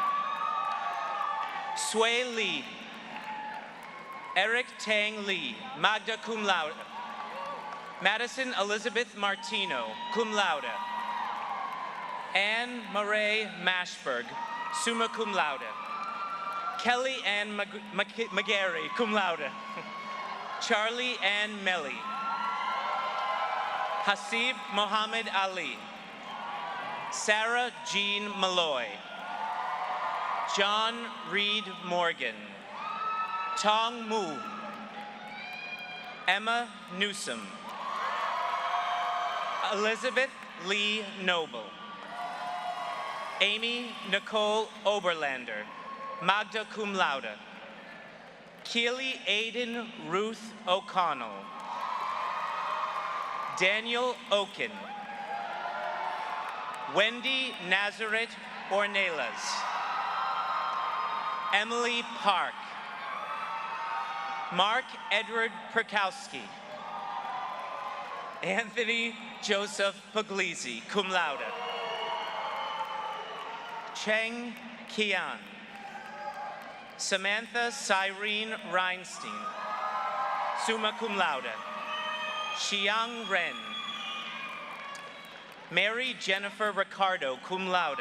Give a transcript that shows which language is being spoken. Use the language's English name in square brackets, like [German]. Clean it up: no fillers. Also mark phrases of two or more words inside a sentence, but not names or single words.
[English] Sui Lee. Eric Tang Lee, [Latin] magna cum laude. [English] Madison Elizabeth Martino, [Latin] cum laude. [English] Anne Murray Mashberg, [Latin] summa cum laude. [English] Kelly Ann McGarry, [Latin] cum laude. [English] Charlie Ann Melly. Hasib Mohammed Ali. Sarah Jean Malloy. John Reed Morgan. Tong Mu. Emma Newsom. Elizabeth Lee Noble. Amy Nicole Oberlander, [Latin] magna cum laude. [English] Keely Aiden Ruth O'Connell. Daniel Oken. Wendy Nazareth Ornelas. Emily Park. Mark Edward Perkowski. Anthony Joseph Puglisi, [Latin] cum laude. [English] Cheng Kian. Samantha Cyrene Reinstein, [Latin] summa cum laude. [English] Xiang Ren. Mary Jennifer Ricardo, [Latin] cum laude.